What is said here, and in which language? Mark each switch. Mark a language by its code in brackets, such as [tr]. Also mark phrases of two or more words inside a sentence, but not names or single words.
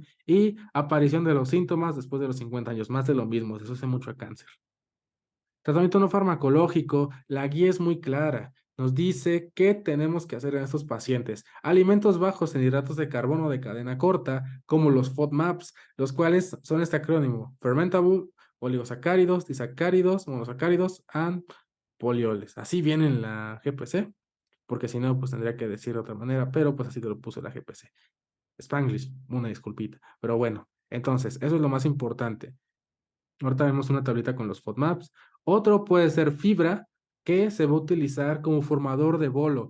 [es] Y aparición de los síntomas después de los 50 años, más de lo mismo, se asocia mucho a cáncer. Tratamiento no farmacológico, la guía es muy clara. Nos dice qué tenemos que hacer en estos pacientes. Alimentos bajos en hidratos de carbono de cadena corta, como los FODMAPs, los cuales son este acrónimo: Fermentable, oligosacáridos, disacáridos, monosacáridos, and polioles. Así viene en la GPC, porque si no, pues tendría que decir de otra manera, pero pues así te lo puso la GPC. Spanglish, una disculpita. Pero bueno, entonces, eso es lo más importante. Ahorita vemos una tablita con los FODMAPs. Otro puede ser fibra, que se va a utilizar como formador de bolo.